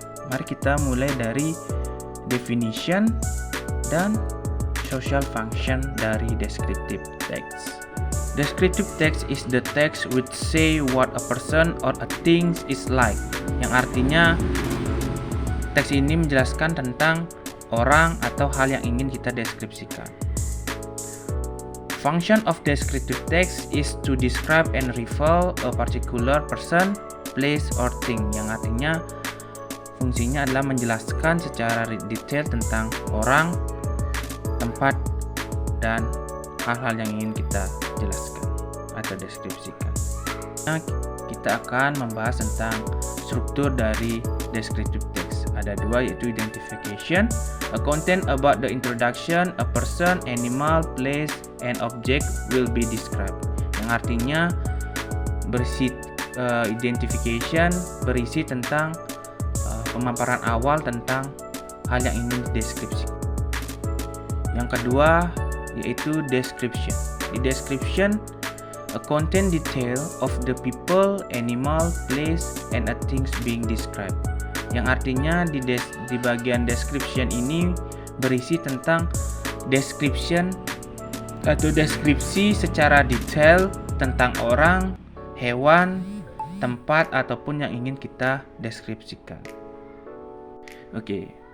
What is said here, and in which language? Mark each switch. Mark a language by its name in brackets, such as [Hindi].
[Indonesian] Mari kita mulai dari definition dan social function dari descriptive text. [English] Descriptive text is the text which say what a person or a thing is like. [Indonesian] Yang artinya teks ini menjelaskan tentang orang atau hal yang ingin kita deskripsikan. [English] Function of descriptive text is to describe and reveal a particular person, place, or thing. [Indonesian] Yang artinya fungsinya adalah menjelaskan secara detail tentang orang, tempat, dan hal-hal yang ingin kita jelaskan atau deskripsikan. Nah, kita akan membahas tentang struktur dari descriptive text. Ada dua, yaitu [English] identification, a content about the introduction, a person, animal, place, and object will be described. [Indonesian] Yang artinya berisi identification berisi tentang pemaparan awal tentang hal yang ingin dideskripsikan. Yang kedua yaitu description. Di [English] description, a content detail of the people, animal, place, and a things being described. [Indonesian] Yang artinya di bagian description ini berisi tentang description atau deskripsi secara detail tentang orang, hewan, tempat, ataupun yang ingin kita deskripsikan. Oke.